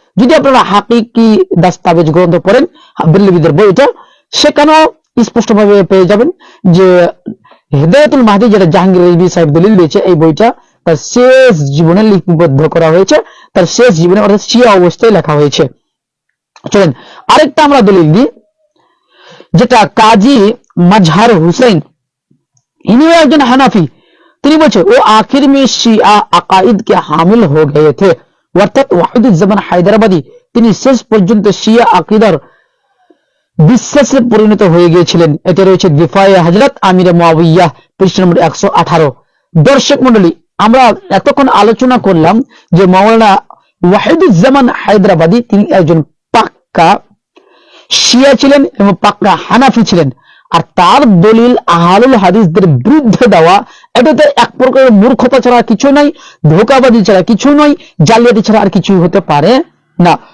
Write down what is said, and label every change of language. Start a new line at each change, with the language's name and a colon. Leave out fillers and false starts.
Bangla: যদি আপনারা হাকিকি দাস্তাবেজ গ্রন্থ পড়েন বেরেলভিদের বই, এটা সেখানেও স্পষ্টভাবে পেয়ে যাবেন যে হিদায়াতুল মাহদি যেটা জাহাঙ্গীর রেজভী সাহেব দলিল দিয়েছে, এই বইটা তার শেষ জীবনে লিপিবদ্ধ করা হয়েছে, তার শেষ জীবনে অর্থাৎ শিয়া অবস্থায় লেখা হয়েছে। চলেন আরেকটা আমরা দলিল দিই, যেটা কাজী মাজহার হুসैन, ইনিও একজন হানাফি। তিনি বলছে
Hindi: ও आखिर में शिया अकाइद के हामिल हो गए थे।
Bangla: অর্থাৎ ওয়াহিদুজ্জামান হায়দ্রাবাদী তিনি শেষ পর্যন্ত শিয়া আকীদার বিশ্বাসে পরিণত হয়ে গিয়েছিলেন। এটা রয়েছে দিফায়ে হযরত আমির মুয়াবিয়া পৃষ্ঠা নম্বর 118। দর্শক মণ্ডলী, আমরা এতক্ষণ আলোচনা করলাম যে মাওলানা ওয়াহিদুজ্জামান হায়দ্রাবাদী তিনি একজন পাক্কা শিয়া ছিলেন এবং পাক্কা হানাফি ছিলেন, আর তার দলিল আহলুল হাদিসদের বিরুদ্ধে দেওয়া, এটাতে এক প্রকারের মূর্খতা ছাড়া কিছু নাই, ধোঁকাবাজি ছাড়া কিছু নয়, জালিয়াতি ছাড়া আর কিছুই হতে পারে না।